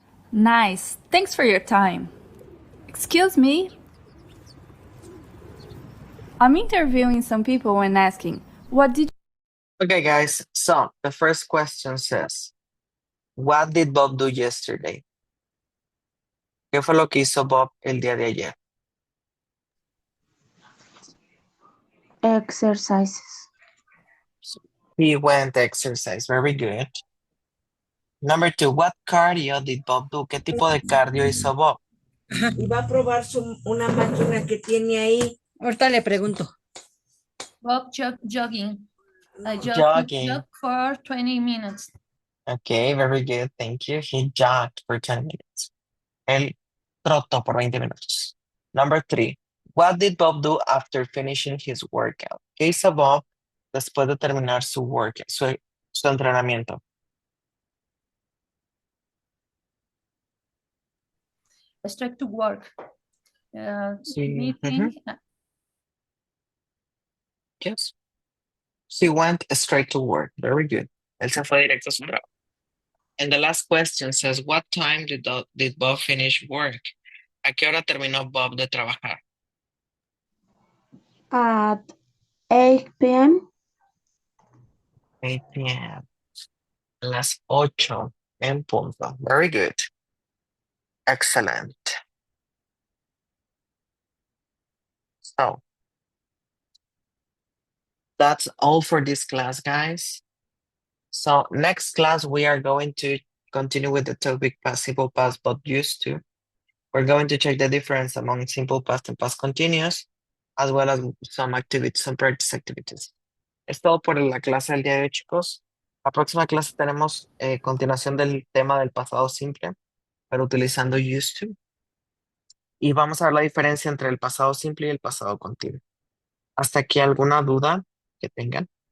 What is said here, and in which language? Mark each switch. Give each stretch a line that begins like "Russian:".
English: Nice. Thanks for your time. Excuse me? I'm interviewing some people and asking, what did Okay, guys. So the first question says, what did Bob do yesterday?
Spanish: ¿Qué fue lo que hizo Bob el día de ayer?
English: Exercises. He went to exercise. Very good. Number 2, what cardio did Bob do?
Spanish: ¿Qué tipo de cardio hizo Bob? Y va a probar una máquina que tiene ahí. Ahorita le pregunto.
English: Bob jogging. Jogging. Jog for 20 minutes. Okay, very good. Thank you. He jogged for 10 minutes.
Spanish: Él trotó por 20 minutos.
English: Number 3, what did Bob do after finishing his workout?
Spanish: ¿Qué hizo Bob después de terminar su workout, su entrenamiento?
English: Straight to work.
Spanish: Sí.
English: Meeting. Yes. He went straight to work. Very good.
Spanish: Él se fue directo a su trabajo.
English: And the last question says, what time did Bob finish work?
Spanish: ¿A qué hora terminó Bob de trabajar?
English: At 8 p.m. 8 p.m.
Spanish: Las 8 en punto.
English: Very good. Excellent. So, that's all for this class, guys. So next class, we are going to continue with the topic past simple past but used to. We're going to check the difference among simple past and past continuous, as well as some activities, some practice activities.
Spanish: Es todo por la clase del día de hoy, chicos. La próxima clase tenemos continuación del tema del pasado simple, pero utilizando used to. Y vamos a ver la diferencia entre el pasado simple y el pasado continuo. ¿Hasta aquí alguna duda que tengan?